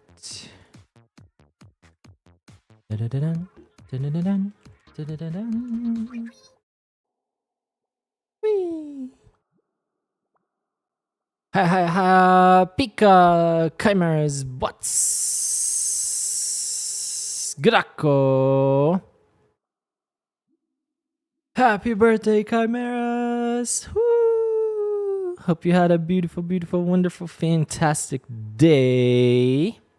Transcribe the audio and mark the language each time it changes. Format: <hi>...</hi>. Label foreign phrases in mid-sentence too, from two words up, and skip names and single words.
<en>Da-da-da-dun, da-da-da-dun, da-da-da-dun. Whee! Hi, hi, hi, Pika, Chimeras, what's Gracco? Happy birthday, Chimeras! Woo! Hope you had a beautiful, beautiful, wonderful, fantastic day.</en>